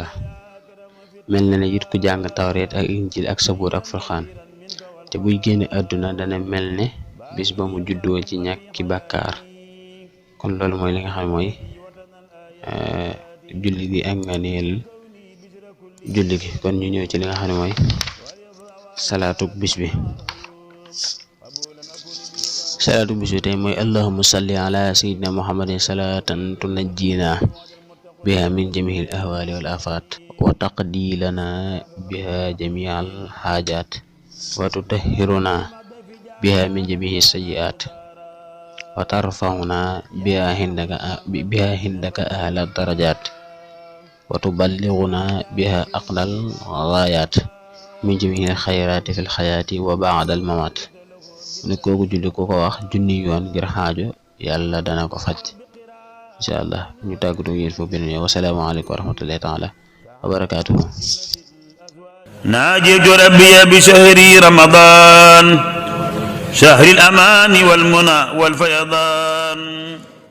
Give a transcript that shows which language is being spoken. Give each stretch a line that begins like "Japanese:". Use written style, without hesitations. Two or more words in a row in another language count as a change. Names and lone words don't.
Wolof: mel na ne it ku jàng tawreet ak injil ak sabuur ak furxaan te buy génne àdduna dana mel ne bis ba mu juddoo ci ñàkki bàkkaar. kon loolu mooy li nga xam ne mooy julli gi ak nga neel julli gi. kon ñu ñëw ci li nga xam ne mooy salaatu bis bi. salaatu bis bi tey mooy
Arabic: اللهم صل على سيدنا محمد صلاة تنجينا بها من جميع الأهوال والآفات وتقضي لنا بها جميع الحاجات وتطهرنا بها من جميع السيئات وترفعنا بها عندك أعلى الدرجات وتبلغنا بها أقصى الغايات من جميع الخيرات في الحياة وبعد الممات.
Wolof: ne kooku julli ku ko wax junni yoon ngir xaajo yàlla dana ko faj
Arabic: إن شاء الله.
Wolof: ñu tàggatu yéen foofu beneen yoon
Arabic: والسلام عليكم ورحمة الله تعالى وبركاته. ناجيت ربي بشهر رمضان شهر الأمان والمنى والفيضان.